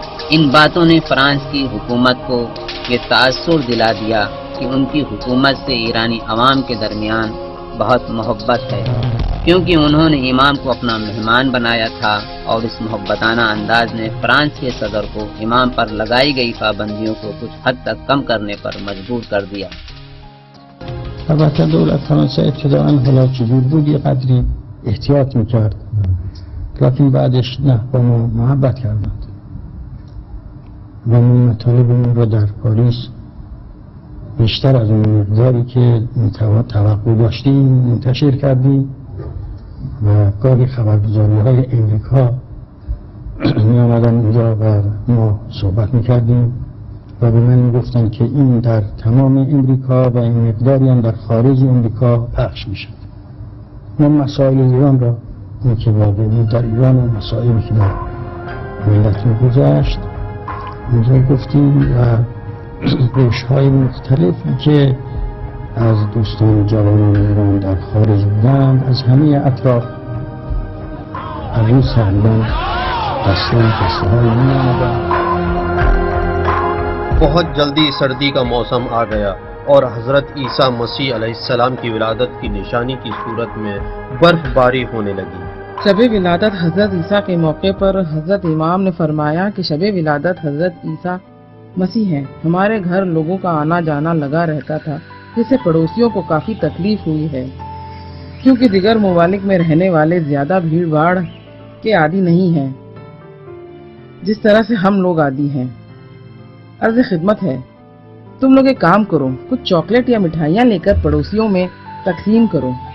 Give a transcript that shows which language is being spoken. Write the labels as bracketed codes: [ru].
[ur] ان باتوں نے فرانس کی حکومت کو یہ تاثر دلا دیا کہ ان کی حکومت سے ایرانی عوام کے درمیان بہت محبت ہے، کیونکہ انہوں نے امام کو اپنا مہمان بنایا تھا اور اس محبتانہ انداز نے فرانس کے صدر کو امام پر لگائی گئی پابندیوں کو کچھ حد تک کم کرنے پر مجبور کر دیا. [fa] البته دولت فرانسه ابتداءً حالا چجور بود یه قدری احتیاط میکرد، لیکن بعدش نه با ما محبت کردند و ما مطالبمون رو در پاریس بیشتر از اون مقداری که توقع داشتیم منتشر کردیم و گاهی خبرگزاری‌های امریکا می آمدن اونجا و ما صحبت میکردیم و به من میگفتن که این در تمام امریکا و این مقداری هم در خارج امریکا پخش میشد. ما مسائل ایران را این که واقع بود در ایران و مسائلی که در ملت میگذشت اونجا گفتیم و گوش‌های مختلفی که از دوستان جوانان ایران در خارج بودند از همه اطراف از این سربن دسته های می آمدند. [ur] بہت جلدی سردی کا موسم آ گیا اور حضرت عیسیٰ مسیح علیہ السلام کی ولادت کی نشانی کی صورت میں برف باری ہونے لگی. شب ولادت حضرت عیسیٰ کے موقع پر حضرت امام نے فرمایا کہ شب ولادت حضرت عیسیٰ مسیح ہیں۔ ہمارے گھر لوگوں کا آنا جانا لگا رہتا تھا، جس سے پڑوسیوں کو کافی تکلیف ہوئی ہے، کیونکہ دیگر ممالک میں رہنے والے زیادہ بھیڑ بھاڑ کے عادی نہیں ہیں جس طرح سے ہم لوگ عادی ہیں۔ عرض خدمت ہے، تم لوگ ایک کام کرو، کچھ چاکلیٹ یا مٹھائیاں لے کر پڑوسیوں میں تقسیم کرو۔